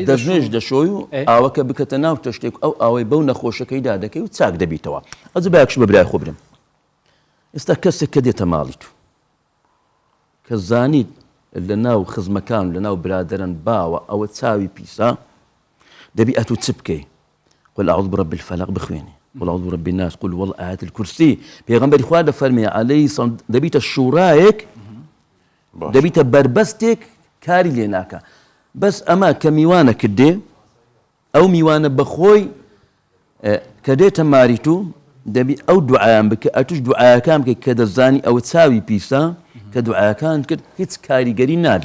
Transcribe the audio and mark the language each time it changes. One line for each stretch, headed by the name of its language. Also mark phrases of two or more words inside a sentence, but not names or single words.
Central Kurdish: دەستنوێژ دەشۆی و ئاوەکە بکەتە ناو تەشتێک ئەو ئاوەی بەو نەخۆشەکەیدا دەکەی و چاک دەبیتەوە ئەجە باکش بە برای خۆ برم ئێستا کەسێک کە دێتە ماڵی تو کە زانیت لە ناو خزمەکان لە ناو برادەرن باوە ئەوە چاوی پیسە دەبی ئەتو چ بکەی
Arabic: قل أعوذ برب الفلق
Central Kurdish: بخوێنی
Arabic: قل أعوذ برب الناس قل والله آيات الكرسي
Central Kurdish: پێغەمبەری خوا دەفەرمێ
Arabic: عەلەیهی سەڵام
Central Kurdish: دەبیتە شوڕایەک دەبیتە بربەستێک کاری لێ ناکە بەس ئەمە کە میوانە کردێ ئەو میوانە بەخۆی کە دێتە ماری تو دەبی ئەو دوعایان بکە ئەتوش دوعایەکان بکە کە دەزانی ئەوە چاوی پیسە کە دوعایەکان کرد هیچ کاریگەری نابی